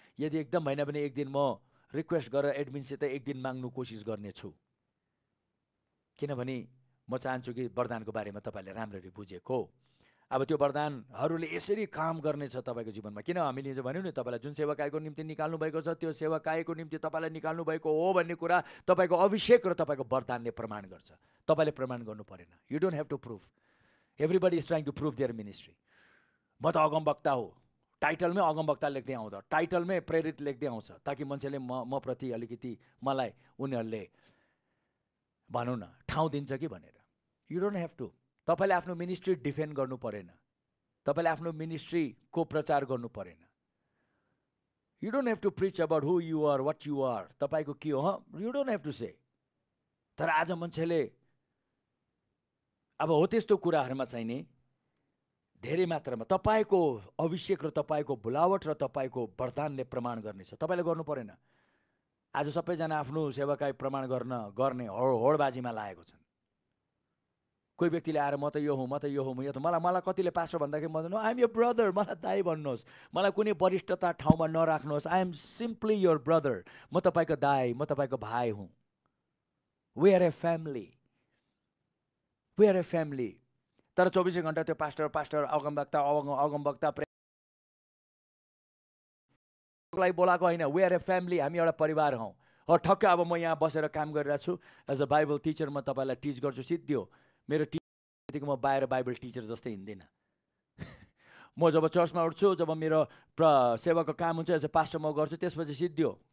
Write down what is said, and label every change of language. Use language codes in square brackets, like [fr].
[ne] यदि एकदम भएन भने एक दिन म रिक्वेस्ट गरेर एडमिनसित एक दिन माग्नु कोसिस गर्नेछु, किनभने म चाहन्छु कि वरदानको बारेमा तपाईँले राम्ररी बुझेको। अब त्यो वरदानहरूले यसरी काम गर्नेछ तपाईँको जीवनमा। किन हामीले जो भन्यौँ नि, तपाईँलाई जुन सेवाकायको निम्ति निकाल्नु भएको छ, त्यो सेवाकायको निम्ति तपाईँलाई निकाल्नु भएको हो भन्ने कुरा तपाईँको अभिषेक र तपाईँको वरदानले प्रमाण गर्छ। तपाईँले प्रमाण गर्नु परेन। [en] You don't have to prove. Everybody is trying to prove their ministry. [ne] म त अगमवक्ता हो, टाइटलमै अगमवक्ता लेख्दै आउँदा, टाइटलमै प्रेरित लेख्दै आउँछ, ताकि मान्छेले म प्रति अलिकति मलाई उनीहरूले भनौँ न ठाउँ दिन्छ कि भनेर। [en] You don't have to. [ne] तपाईँले आफ्नो मिनिस्ट्री डिफेन्ड गर्नु परेन, तपाईँले आफ्नो मिनिस्ट्रीको प्रचार गर्नु परेन। [en] you don't have to preach about who you are, what you are, [ne] तपाईँको के हो, [en] You don't have to say. [ne] तर आज मान्छेले अब हो त्यस्तो कुराहरूमा चाहिँ नि धेरै मात्रामा तपाईँको अभिषेक र तपाईँको बुलावट र तपाईँको वरदानले प्रमाण गर्नेछ। तपाईँले गर्नु परेन। आज सबैजना आफ्नो सेवाकाई प्रमाण गर्ने होडबाजीमा लागेको छन्। कोही व्यक्तिले आएर म त यो हुँ, म त यो हुँ, यो त मलाई कतिले पास्टर भन्दाखेरि म no, [en] I am your brother, [ne] मलाई दाइ भन्नुहोस्, मलाई कुनै वरिष्ठता ठाउँमा नराख्नुहोस्। [en] I am simply your brother, [ne] म तपाईँको दाइ, म तपाईँको भाइ हुँ। [en] We are a family, we are a family. [ne] तर 24 घण्टा त्यो पास्टर अगमवक्ता लाई बोलाएको होइन। [en] we are a family, [ne] हामी एउटा परिवार हौँ। ठक्क अब म यहाँ बसेर काम गरिरहेको छु एज अ बाइबल टिचर, म तपाईँलाई टिच गर्छु सिद्धि हो। मेरो टिचरदेखि म बाहिर बाइबल टिचर जस्तै हिँड्दिनँ। म जब चर्चमा उठ्छु, जब मेरो सेवाको काम हुन्छ एज अ पास्टर म गर्छु, त्यसपछि सिद्धि हो।